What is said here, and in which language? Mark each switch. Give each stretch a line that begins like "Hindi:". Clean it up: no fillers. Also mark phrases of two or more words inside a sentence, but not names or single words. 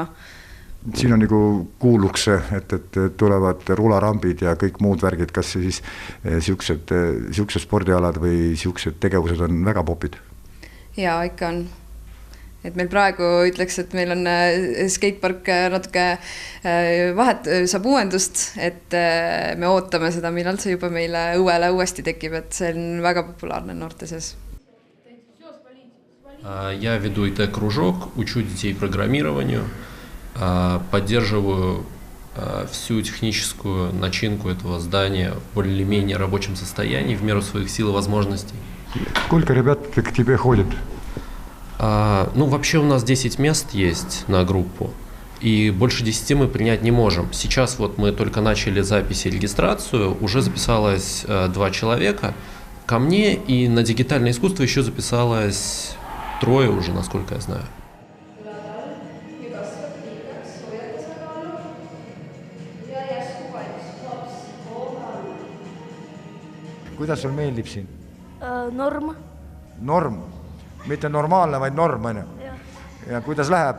Estonian: Siin on nagu kuuluks, et tulevad rularambid ja kõik muud värgid, kas siis siuksed spordialad või siuksed tegevused on väga popid? Jaa, ikka on. Et meil praegu ütleks, et meil on skatepark natuke vahet saab uuendust, et me ootame seda, millal see juba meile õuele uuesti tekib, et see on väga populaarne noorte seas.
Russian: Я веду ИТ-кружок, учу детей программированию, поддерживаю всю техническую начинку этого здания в более-менее рабочем состоянии в меру своих сил и возможностей. Сколько ребят к тебе ходят? Вообще у нас 10 мест есть на группу, и больше 10 мы принять не можем. Сейчас вот мы только начали запись и регистрацию, уже записалось 2 человека ко мне, и на дигитальное искусство еще записалось 3 уже, насколько я знаю.
Estonian: Kuidas sul meeldib siin? Norm. Norm? Mitte normaalne, vaid norm, on ju? Ja kuidas läheb?